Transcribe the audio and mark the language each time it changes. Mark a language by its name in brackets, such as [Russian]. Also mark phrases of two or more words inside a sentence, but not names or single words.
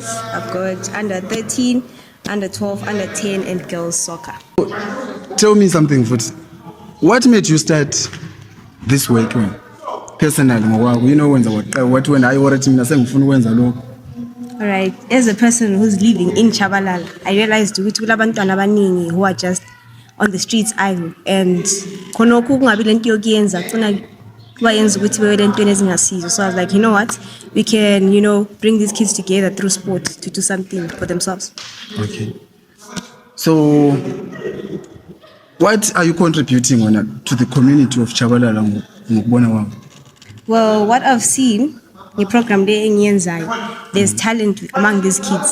[English] I've got under 13, under 12, under 10 and girls soccer. Tell me something, what made you start this work personally? You know when I already look. Alright, as a person who's living in Chabalala, I realized [Zulu] kulabantwana abaningi [English] who are just on the streets idle and [Zulu] khonokho kungabi lento yokuyenza khona bayenza ukuthi bebe lento ezingasizo. [English] So I was like, you know what, we can, bring these kids together through sport to do something for themselves. Okay, so what are you contributing to the community of Chabalala? Well, what I've seen in the program there's talent among these kids.